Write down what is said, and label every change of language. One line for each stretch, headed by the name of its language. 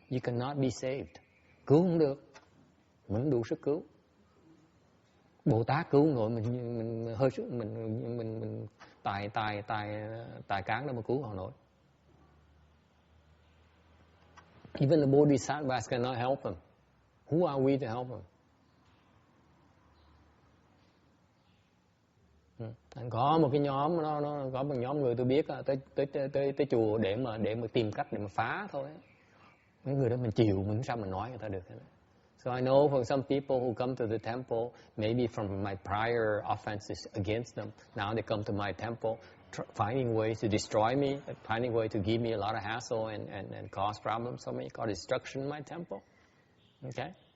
English: You cannot be saved.
Vietnamese: Cứu không được, mình không đủ sức cứu. Bồ Tát cứu không nổi, mình hơi mình tài cán đâu mà cứu họ nổi.
English: Even the Bodhisattvas cannot help them. Who are we to help them?
Vietnamese: Có một cái nhóm, nó có một nhóm người tôi biết tới chùa để mà tìm cách để mà phá thôi. Mấy người đó mình chịu, mình sao mình nói người ta được.
English: So I know for some people who come to the temple, maybe from my prior offenses against them, now they come to my temple, finding ways to destroy me, finding ways to give me a lot of hassle and cause problems for me, cause destruction in my temple. Okay?